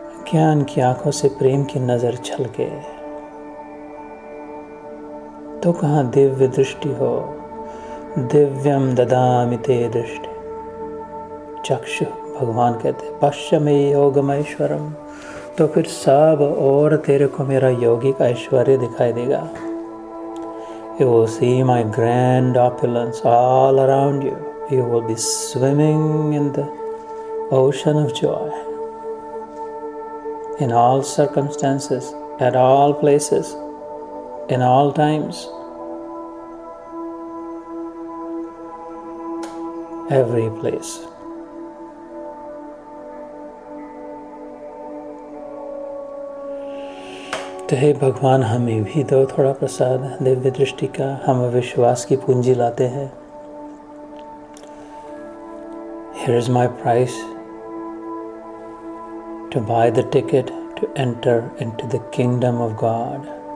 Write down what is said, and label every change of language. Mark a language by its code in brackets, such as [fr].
[hi] ज्ञान की आंखों से प्रेम की नजर छलके तो कहाँ दिव्य दृष्टि हो। [sa] दिव्यम ददामि ते दृष्टि चक्षु, [hi] भगवान कहते [sa] पश्य मे योगमैश्वरम, [hi] तो फिर सब और तेरे को मेरा यौगिक ऐश्वर्य दिखाई देगा। [en] You will see my grand opulence all around you. You will be swimming in the ocean of joy. in all circumstances, at all places, in all times, every place. [hi] तो हे भगवान, हमें भी दो थोड़ा प्रसाद दिव्य दृष्टि का। हम विश्वास की पूंजी लाते हैं। [en] Here is my price to buy the ticket to enter into the kingdom of God.